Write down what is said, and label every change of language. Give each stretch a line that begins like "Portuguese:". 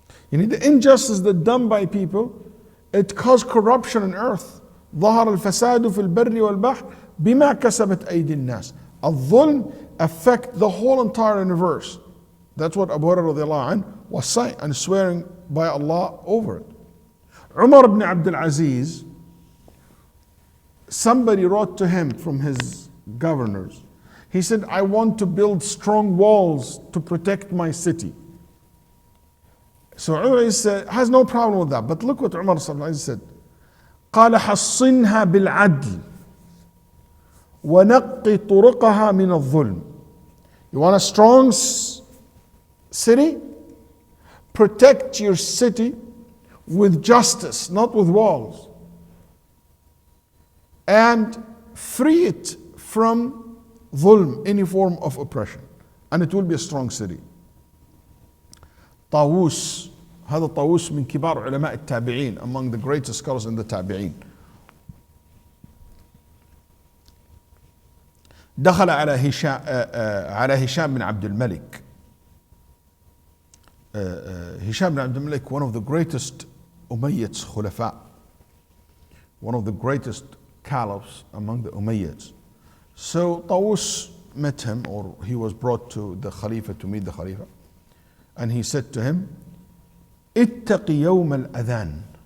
English: The injustice that's done by people, it caused corruption on earth.
Arabic: ظهر الفساد في البر والبحر بما كسبت أيدي الناس.
English: الظلم affect the whole entire universe. That's what Abu Hurairah radiallahu anhu was saying and swearing by Allah over it. Umar ibn Abdul Aziz, somebody wrote to him from his governors. He said, I want to build strong walls to protect my city. So Umar said, has no problem with that. But look what Umar said.
Arabic: قال حصنها بالعدل ونقي طرقها من الظلم.
English: You want a strong city? Protect your city with justice, not with walls. And free it from dhulm, any form of oppression. And it will be a strong city.
Arabic: طاووس, هذا طاووس من كبار علماء التابعين,
English: among the greatest scholars in the
Arabic: تابعين. دخل على هشام بن عبد الملك.
English: هشام بن عبد الملك, one of the greatest Umayyads khulafa, one of the greatest caliphs among the Umayyads. So Tawus met him, or he was brought to the Khalifa to meet the Khalifa, and he said to him,
Arabic: اتق يوم الأذان.